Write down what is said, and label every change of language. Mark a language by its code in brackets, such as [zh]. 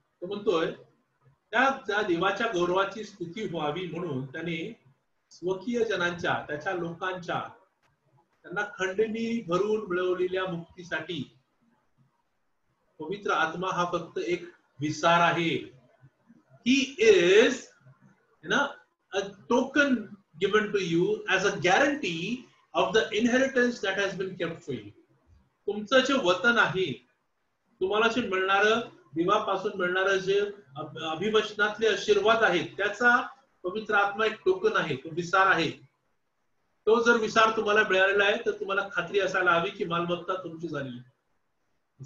[mr] तो म्हणतोय त्या देवाच्या गौरवाची स्तुती व्हावी म्हणून त्याने स्वकीय जनांच्या, त्याच्या लोकांच्या, त्यांना खंडणी भरून मिळवलेल्या मुक्तीसाठी पवित्र आत्मा हा फक्त एक विसार आहे. [en] He is, a token given to you as a guarantee of the inheritance that has been kept for you. [mr] तुमचं जे वतन आहे, तुम्हाला जे मिळणारं, देवापासून मिळणारं जे अभिवचनातले आशीर्वाद आहेत, त्याचा पवित्र आत्मा एक टोकन आहे, तो विसार आहे. तो जर विसार तुम्हाला मिळालेला आहे तर तुम्हाला खात्री असायला हवी की मालमत्ता तुमची झालेली आहे.